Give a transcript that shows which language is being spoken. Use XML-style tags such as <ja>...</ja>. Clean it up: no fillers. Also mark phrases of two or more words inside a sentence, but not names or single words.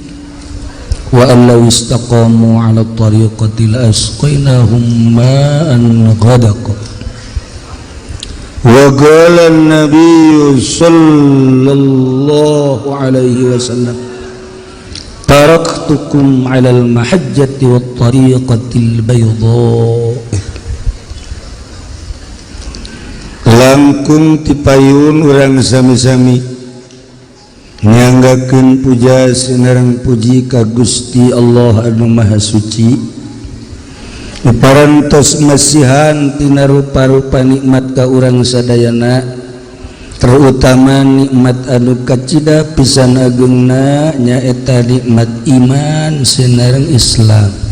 <ar>وألو استقاموا على الطريقة لأسقيناهم ماء غدقا. وقال النبي صلى الله عليه وسلم تركتكم على المحجة والطريقة البيضاء.</ar> <su>Langkung tipayun urang sami-sami nyanggakeun puja sinareng puji ka Gusti Allah anu Maha Suci, parantos masihan tina rupa-rupa nikmat ka urang sadayana, terutama nikmat anu kacida pisan ageungna nyaeta nikmat iman sinareng Islam.</su>